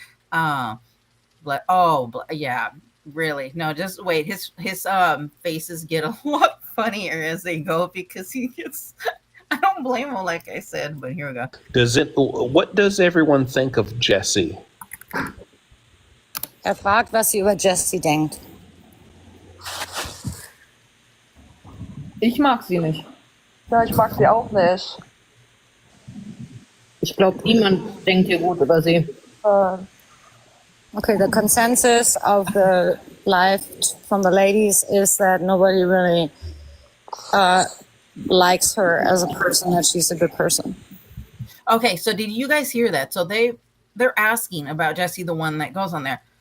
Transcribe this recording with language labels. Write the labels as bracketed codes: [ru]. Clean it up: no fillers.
[en] Yeah, really. No, just wait. His faces get a lot funnier as they go, because he gets. I don't blame him, like I said. But here we go. What does everyone think of Jesse? [de] Fragt, was sie über Jesse denkt. Ich mag sie nicht. Ja, ich mag sie auch nicht. Ich glaube, niemand denkt hier gut über sie. [en] Okay, the consensus of the live from the ladies is that nobody really likes her as a person, that she's a good person. Okay, so did you guys hear that? So they're asking about Jesse, the one that goes on there.